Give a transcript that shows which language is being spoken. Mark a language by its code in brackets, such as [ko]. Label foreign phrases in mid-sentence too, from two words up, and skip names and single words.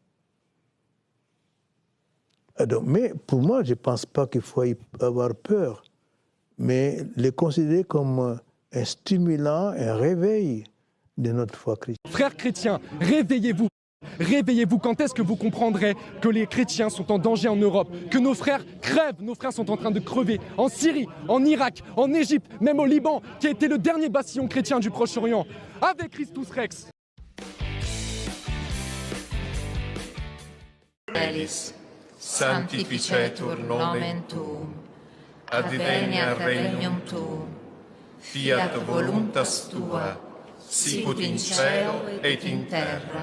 [fr] Alors, mais pour moi, je ne pense pas qu'il faut avoir peur, mais les considérer comme un stimulant, un réveil de notre foi chrétienne. Frères chrétiens, réveillez-vous. Réveillez-vous, quand est-ce que vous comprendrez que les chrétiens sont en danger en Europe, que nos frères crèvent, nos frères sont en train de crever en Syrie, en Irak, en Égypte, même au Liban, qui a été le dernier bastion chrétien du Proche-Orient, avec [la] Christus Rex. Elis, sanctificetur nomen tuum, adveniat regnum tuum, fiat voluntas tua, sicut in cielo et in terra.